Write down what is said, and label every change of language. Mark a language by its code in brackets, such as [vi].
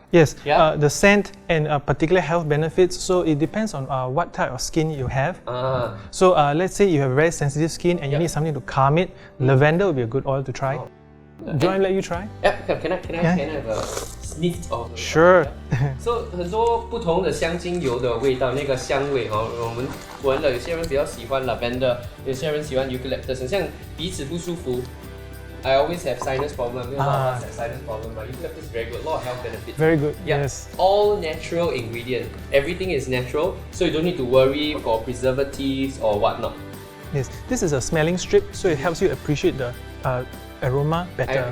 [en] Yes, Yeah? the scent and particular health benefits, so it depends on what type of skin you have. So let's say you have very sensitive skin and you need something to calm it. Lavender would be a good oil to try. Do you want to let you try? Yeah, can I have a sniff of? Sure. So [zh] 很多不同的香精油的味道，那个香味我们闻了，有些人比较喜欢 lavender， 有些人喜欢 eucalyptus， 很像鼻子不舒服。 [en] I always have sinus problem. A lot of us have sinus problem. But eucalyptus is very good. A lot of health benefits. Very good. Yeah. Yes. All natural ingredient. Everything is natural, so you don't need to worry for preservatives or whatnot. Yes. This is a smelling strip, so it helps you appreciate the aroma better.